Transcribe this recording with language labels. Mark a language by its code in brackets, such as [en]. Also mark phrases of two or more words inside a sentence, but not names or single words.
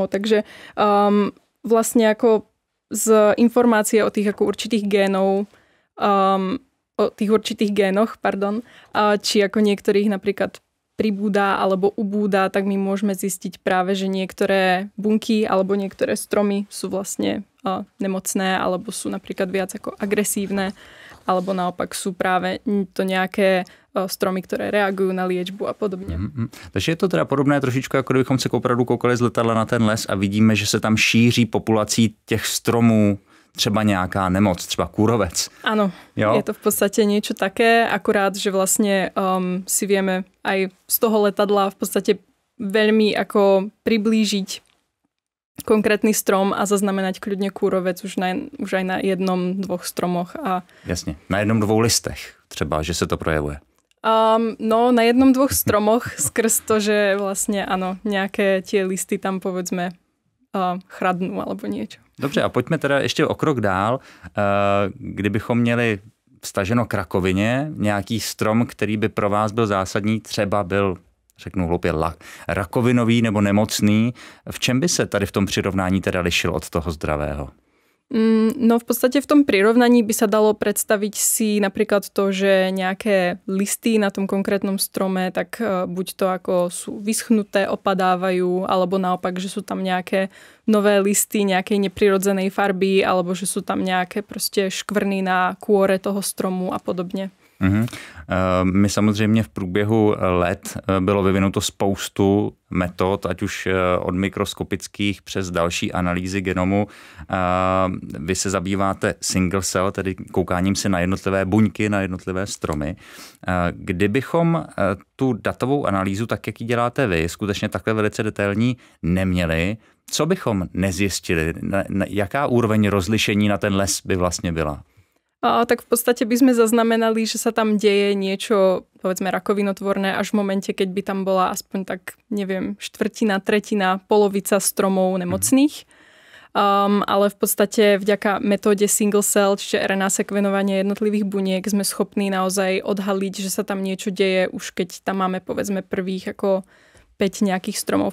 [sk] Takže vlastne ako z informácie o tých ako určitých génov, o tých určitých génoch, či ako niektorých napríklad pribúda alebo ubúda, tak my môžeme zistiť práve, že niektoré bunky alebo niektoré stromy sú vlastne nemocné alebo sú napríklad viac ako agresívne alebo naopak sú práve to nejaké stromy, [cs] které reagují na liečbu a podobně. Takže je to teda podobné trošičku, jako kdybychom se opravdu koukali z letadla na ten les a vidíme, že se tam šíří populací těch stromů třeba nějaká nemoc, třeba kůrovec. [sk] Áno, jo? Je to v podstate niečo také, akurát, že vlastne si vieme aj z toho letadla v podstate veľmi ako priblížiť konkrétny strom a zaznamenať kľudne kůrovec už aj na jednom, dvoch stromoch. [cs] Jasně, na jednom, dvou listech třeba, že se to projevuje. [sk] No, na jednom, dvoch stromoch skrz to, že vlastne áno, nejaké tie listy tam povedzme chradnú alebo niečo. [cs] Dobře, a pojďme teda ještě o krok dál. Kdybychom měli vztaženo k rakovině nějaký strom, který by pro vás byl zásadní, třeba byl, řeknu hloupě, rakovinový nebo nemocný, v čem by se tady v tom přirovnání teda lišil od toho zdravého? [sk] No v podstate v tom prirovnaní by sa dalo predstaviť si napríklad to, že nejaké listy na tom konkrétnom strome, tak buď to ako sú vyschnuté, opadávajú, alebo naopak, že sú tam nejaké nové listy nejakej neprirodzenej farby, alebo že sú tam nejaké proste škvrny na kôre toho stromu a podobne. [cs] My samozřejmě v průběhu let bylo vyvinuto spoustu metod, ať už od mikroskopických přes další analýzy genomu. Vy se zabýváte [en] single cell, [cs] tedy koukáním se na jednotlivé buňky, na jednotlivé stromy. Kdybychom tu datovou analýzu, tak jak ji děláte vy, skutečně takhle velice detailní neměli, co bychom nezjistili? Jaká úroveň rozlišení na ten les by vlastně byla? [sk] Tak v podstate by sme zaznamenali, že sa tam deje niečo, povedzme, rakovinotvorné až v momente, keď by tam bola aspoň tak, neviem, štvrtina, tretina, polovica stromov nemocných. Ale v podstate vďaka metóde [en] single cell, [sk] čiže RNA sekvenovanie jednotlivých buniek, sme schopní naozaj odhaliť, že sa tam niečo deje, už keď tam máme, povedzme, prvých ako 5 nejakých stromov.